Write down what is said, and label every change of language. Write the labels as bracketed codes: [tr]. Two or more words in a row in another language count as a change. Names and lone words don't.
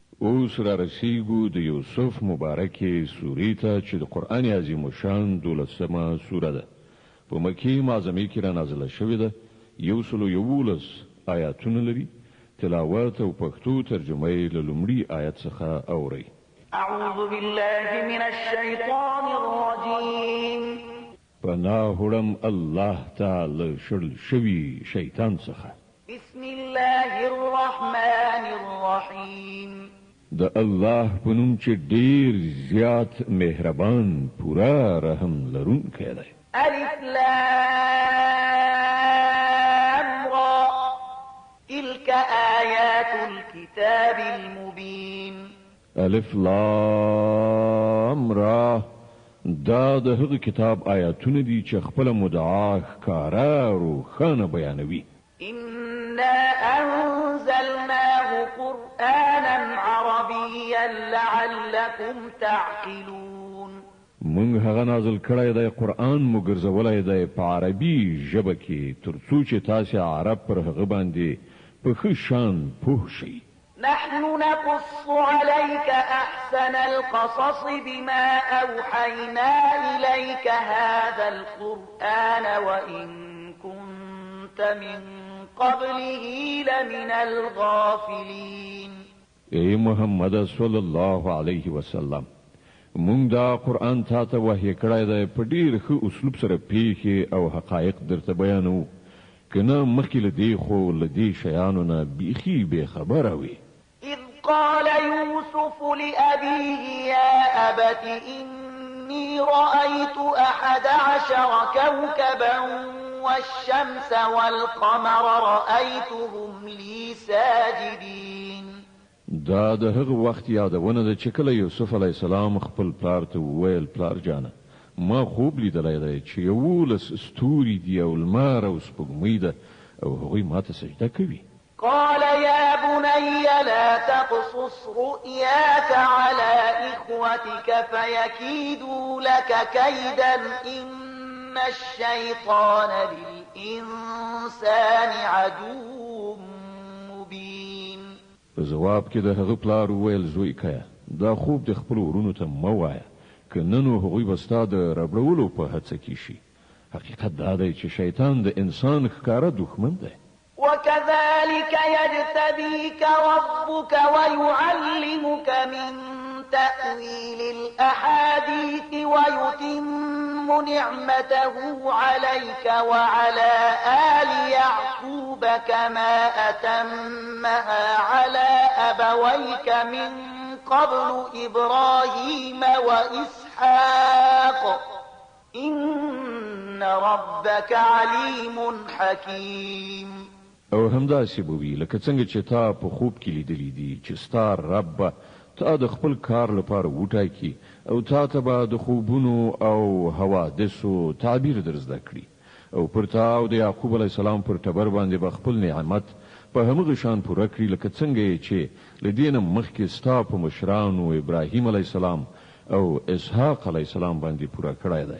[ps] اوس را رسیږو د یوسف مبارکې سورې ته چې د قرآن عظیم الشان 12مه سوره ده. په مکې معظمې کې را نازله شوې ده. 111 آیاتونه لري. تلاوت او پښتو ترجمه یې له لومړي آیت څخه اورئ. [ar] اعوذ بالله من الشیطان الرجیم. [ps] پناه وړم الله تعالی شړل شوي شیطان څخه. [ar] بسم الله الرحمن الرحیم. [ps] د الله په نوم چې ډیر زیات مهربان پورا رحم لرونکی دی. [ar] الف لام را تلك آیات الكتاب المبین. [ps] الف لام را دا د هغه کتاب آیاتونه دي چې خپل مدعا ښکارا روښانه بیانوي. [ar] إنا أنزلناه قرآنا عربيا لعلكم تعقلون. [ps] مونږ هغه نازل کړی دی قرآن مو ګرځولی دی په عربي ژبه کې ترڅو چې تاسې عرب پر هغه باندې په ښه شان پوه شئ. [ar] نحن نقص عليك أحسن القصص بما أوحينا إليك هذا القرآن وإن كنت من قبله لمن الغافلين. [ps] ای محمد [ar] صلی الله علیه وسلم [ps] مونږ دا قرآن تا ته وحی کړی دی په ډیر ښه اسلوب سره پیښې او حقایق درته بیانوو کنه مخکې له دې خو له دې شیانو نه بیخي بې خبره وي. [ar] إذ قال يوسف لأبيه يا أبت إني رأيت 11 كوكبا والشمس والقمر رأيتهم لي ساجدين. [ps] دا د هغه وخت یادونه ده چې کله یوسف [ar] علی السلام [ps] خپل پلار ته وویل پلار جانه ما خوب لیدلی دی چې 11 ستوري دي او لمر او سپوږمۍ ده او هغوی ماته سجده کوي. [ar] قال يا بني لا تقصص رؤياك على إخوتك فيكيدوا لك كيدا إن الشيطان للإنسان عدو مبين. [ps] په جواب کې د هغه پلار وویل زوی کیا دا خوب د خپل ورونو ته مه وایه که نه نو هغوی به ستا د ربړولو په هڅه کې شي. حقیقت دا دی چې شیطان د انسان ښکاره دښمن دی. [ar] وكذلك يجتبيك ربك ويعلمك من تأويل الأحاديث ويتم نعمته عليك وعلى آل يعقوب كما أتمها على أبويك من قبل إبراهيم وإسحاق إن ربك عليم حكيم. [ps] او همداسې به وي لکه څنګه چې تا په خوب کې لیدلی دي چې ستا رب تا د خپل کار لپاره وټاکي او تا ته به د خوبونو او حوادثو تعبیر در زده کړي او پر تا او د یعقوب [ar] علیه السلام [ps] پر ټبر باندې به خپل نعمت په همغه شان پوره کړي لکه څنګه چې له دې نه مخکې ستا په مشرانو ابراهیم [ar] علیه السلام [ps] او اسحاق [ar] علیه السلام [ps] باندې پوره کړی دی.